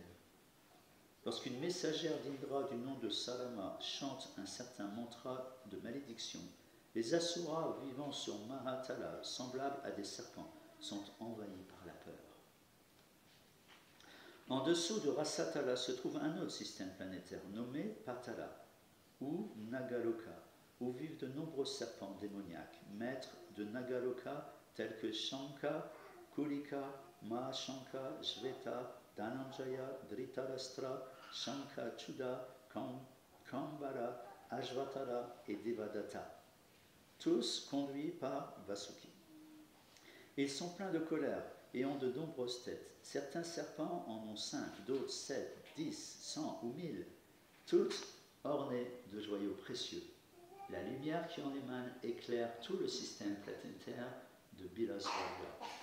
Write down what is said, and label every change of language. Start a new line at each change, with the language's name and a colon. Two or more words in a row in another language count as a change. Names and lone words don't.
French: Lorsqu'une messagère d'Indra du nom de Sarama chante un certain mantra de malédiction, les Asuras vivant sur Mahatala, semblables à des serpents, sont envahis par la peur. En dessous de Rasatala se trouve un autre système planétaire nommé Patala, ou Nagaloka, où vivent de nombreux serpents démoniaques, maîtres de Nagaloka tels que Shanka, Kulika, Mahashanka, Shveta, Dhananjaya, Dhritarashtra, Shanka Chuda, Kambara, Ashvatara et Devadatta, tous conduits par Vasuki. Ils sont pleins de colère et ont de nombreuses têtes. Certains serpents en ont 5, d'autres 7, 10, 100 ou 1000, toutes ornées de joyaux précieux. La lumière qui en émane éclaire tout le système planétaire de Bilaswara.